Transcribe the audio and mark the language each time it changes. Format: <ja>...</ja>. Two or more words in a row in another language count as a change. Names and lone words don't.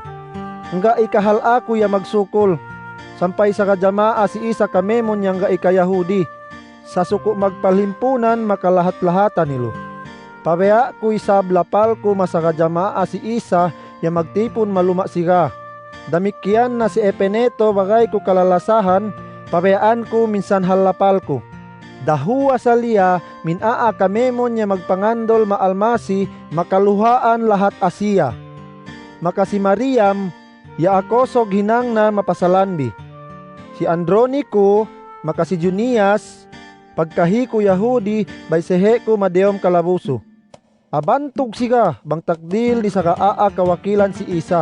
<sml>Nga ikahal ako ya magsukol. Sampay sa kajamaa si Isa kamemon yang nga ika Yahudi. Sa suko magpalimpunan makalahat-lahatan nilo. Pabaya ko isab lapal ko masakajamaa si Isa ya magtipon maluma siga. Damikyan na si Epeneto bagay ko kalalasahan, pabayaan ko minsan halapal ko. Dahu asaliya minaa kamemon ya magpangandol maalmasi makaluhaan lahat Asia. Makasi Mariam ya akosog hinang na mapasalanbi. Si Andronico makasi Junias pagkahiko Yahudi bay sehe ko madeom kalabuso. Abantog siga bang takdil di sa kawakilan si Isa.</sml>